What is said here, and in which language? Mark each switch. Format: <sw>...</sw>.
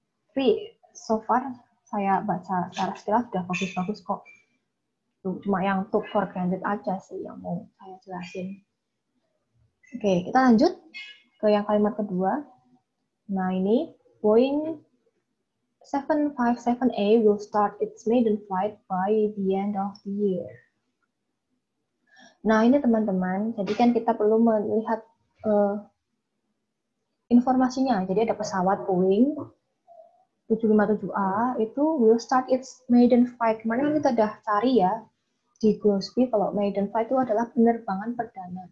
<id>Tapi so far saya baca secara istilah sudah bagus-bagus kok. Cuma yang</id> <en>took for granted</en> <id>aja sih yang mau saya jelasin. Oke, kita lanjut ke yang kalimat kedua. Nah ini,</id> <en>Boeing 757A will start its maiden flight by the end of the year.</en> <id>Nah ini teman-teman, jadi kan kita perlu melihat informasinya. Jadi ada pesawat Boeing 757A itu</id> <en>will start its maiden flight.</en> <id>Kemarin kita udah cari ya di Glosby kalau maiden flight itu adalah penerbangan perdana.</id>